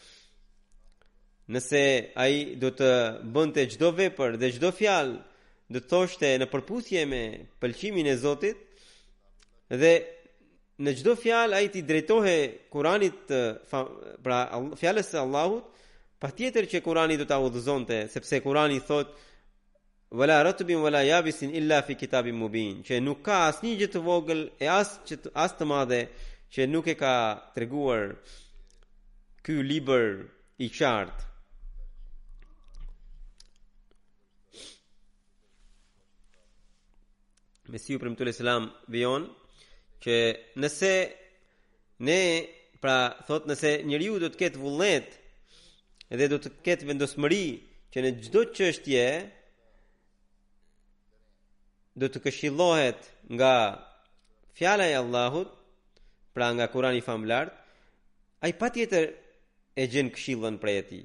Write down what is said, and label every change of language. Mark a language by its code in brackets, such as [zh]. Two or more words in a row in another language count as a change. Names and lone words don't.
[sq] Nëse ai do të bënte çdo vepër dhe çdo fjalë do të thoshte në përputhje me pëlqimin e Zotit dhe në çdo fjalë ai të drejtohej Kuranit, pra fjalës së Allahut, patjetër që Kurani do ta udhëzonte, sepse Kurani thotë [ar] ولا رطب ولا يابس إلا في كتاب مبين, [sq] që nuk ka asnjë gjë të vogël e as të madhe që nuk e ka treguar ky libër i qartë. Mesiu premtuar Islam vijon që nëse nëse njeriu do të ketë vullnet edhe do të ketë vendosmëri që në çdo çështje do të këshillohet nga fjala e Allahut, pra nga Kurani i famulart, ai patjetër e gjen këshillën prej atij.